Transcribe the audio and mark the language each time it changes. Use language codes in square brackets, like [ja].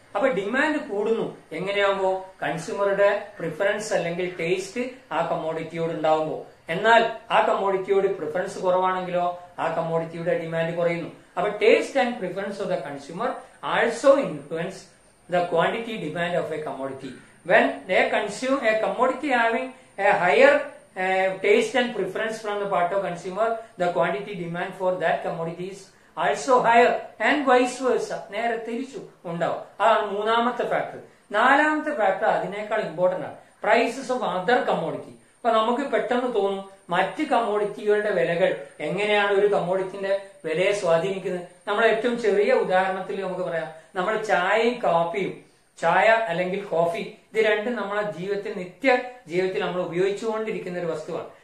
[ml] അപ്പൊ ഡിമാൻഡ് കൂടുന്നു. എങ്ങനെയാകുമ്പോ കൺസ്യൂമറുടെ പ്രിഫറൻസ് അല്ലെങ്കിൽ ടേസ്റ്റ് ആ കമ്മോഡിറ്റിയോട് ഉണ്ടാവുമ്പോ. എന്നാൽ ആ കമ്മോഡിറ്റിയോട് പ്രിഫറൻസ് കുറവാണെങ്കിലോ ആ കമ്മോഡിറ്റിയുടെ ഡിമാൻഡ് കുറയുന്നു. [en] അപ്പൊ taste and preference of the consumer also influence the quantity demand of a commodity. When a commodity having a higher taste and preference from the part of consumer, the quantity demand for that commodity is also higher and vice versa. [ml] നേരെ തിരിച്ചു ഉണ്ടാവും. അതാണ് മൂന്നാമത്തെ factor. നാലാമത്തെ factor അതിനേക്കാൾ important ആണ്, prices of other commodity. അപ്പൊ നമുക്ക് പെട്ടെന്ന് തോന്നും മറ്റ് കമ്മോഡിറ്റികളുടെ വിലകൾ എങ്ങനെയാണ് ഒരു കമ്മോഡിറ്റിന്റെ വിലയെ സ്വാധീനിക്കുന്നത്. നമ്മൾ ഏറ്റവും ചെറിയ ഉദാഹരണത്തിൽ നമുക്ക് പറയാം, നമ്മൾ ചായയും കാപ്പിയും, ചായ അല്ലെങ്കിൽ കോഫി, ഇത് രണ്ടും നമ്മളെ ജീവിതത്തിൽ നിത്യ ജീവിതത്തിൽ നമ്മൾ ഉപയോഗിച്ചുകൊണ്ടിരിക്കുന്ന ഒരു വസ്തുവാണ്.